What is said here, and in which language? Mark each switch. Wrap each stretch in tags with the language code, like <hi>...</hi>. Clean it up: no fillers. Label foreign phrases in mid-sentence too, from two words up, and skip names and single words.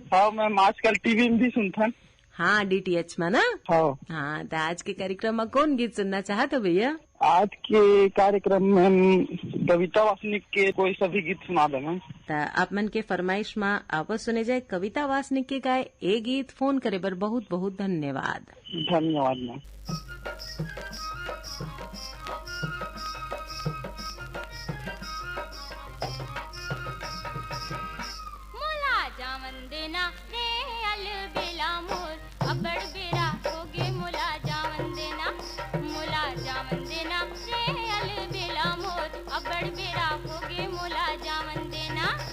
<hne>हाँ मैम, आजकल टीवी में भी सुनता है। हाँ, DTH में ना? हाँ, तो आज के कार्यक्रम में कौन गीत सुनना चाहते हो भैया? आज के कार्यक्रम में कविता वासनिक के कोई सभी गीत सुना देना। आप मन के फरमाइश में आवाज सुने जाए कविता वासनिक के गाए ए गीत। फोन करे बर बहुत बहुत धन्यवाद। धन्यवाद मैम। मोला जावन देना रे अलबेला मोर, अबड़ बेरा होगे मोला जावन देना, मोला जावन देना रे अलबेला मोर, अबड़ बेरा होगे मोला जावन देना।</hne>